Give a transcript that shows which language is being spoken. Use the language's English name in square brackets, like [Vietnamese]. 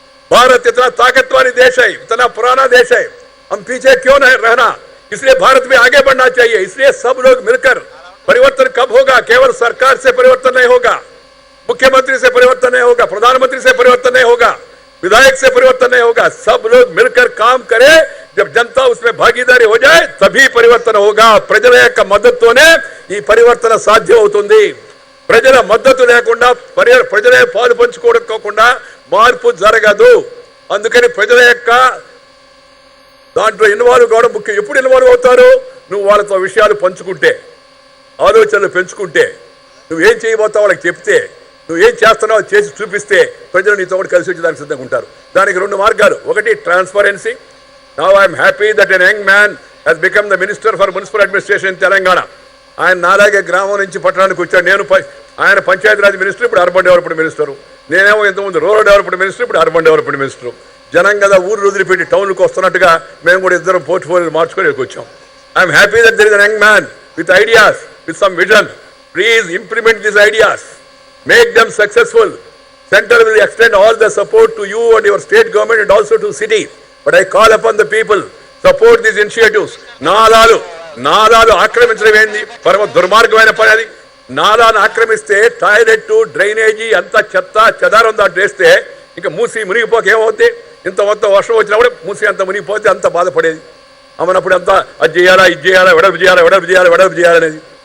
[Hindi] भारत इतना ताकतवर देश है, इतना पुराना देश है, हम पीछे क्यों नहीं रहना, इसलिए भारत में आगे बढ़ना चाहिए। इसलिए सब लोग मिलकर परिवर्तन कब होगा, केवल सरकार से परिवर्तन नहीं होगा, मुख्यमंत्री से परिवर्तन नहीं होगा, प्रधानमंत्री से परिवर्तन नहीं होगा, विधायक से परिवर्तन नहीं होगा। सब लोग मिलकर काम करें, जब जनता उसमें भागीदारी हो जाए तभी परिवर्तन होगा। [Telugu] ప్రజల యొక్క మద్దతుతోనే ఈ పరివర్తన సాధ్యం అవుతుంది। ప్రజల మద్దతు లేకుండా ప్రజలే పాలు పంచుకోకుండా మార్పు జరగదు। అందుకని ప్రజల యొక్క దాంట్లో ఇన్వాల్వ్ కావడం ముఖ్యం। ఎప్పుడు ఇన్వాల్వ్ అవుతారు, నువ్వు వాళ్ళతో విషయాలు పంచుకుంటే, ఆలోచనలు పెంచుకుంటే, నువ్వేం చేయబోతావు వాళ్ళకి చెప్తే, నువ్వేం చేస్తున్నావు చేసి చూపిస్తే ప్రజలు నీతో కూడా కలిసి వచ్చేదానికి సిద్ధంగా ఉంటారు। దానికి 2 మార్గాలు, ఒకటి transparency. [English] Now I am happy that a young man has become the Minister for Municipal Administration in Telangana. [Telugu] ఆయన నాలాగే గ్రామం నుంచి పట్టణానికి వచ్చాడు। ఆయన పంచాయతీరాజ్ మినిస్టర్, ఇప్పుడు అర్బన్ డెవలప్మెంట్ మినిస్టర్। నేనేమో ఇంతకుముందు రూరల్ డెవలప్మెంట్ మినిస్టర్, ఇప్పుడు అర్బన్ డెవలప్మెంట్ మినిస్టర్। జనం కదా ఊరు వదిలిపెట్టి టౌన్లకు వస్తున్నట్టుగా మేము కూడా ఇద్దరం పోర్ట్ఫోలియోలు మార్చుకొని వచ్చాం। [English] I'm happy that there is an young man with ideas, with some vision. Please implement these ideas, make them successful. Center will extend all the support to you and your state government and also to city. But I call upon the people, support these initiatives. [Telugu] నాలాలు ఆక్రమించడం ఏంది, పరమ దుర్మార్గమైన పని అది। నాలాను ఆక్రమిస్తే toilet, drainage అంతా చెత్త చెదారం దాంట్లో వేస్తే ఇంకా మూసి మునిగిపోక ఏమవుద్ది, ఇంత మొత్తం వర్షం వచ్చినప్పుడు మూసి అంత మునిగిపోతే అంత బాధపడేది। అమ్మనప్పుడు అంతా అది చేయాలా, ఇది చేయాలా, వెడల్పు చేయాలనేది।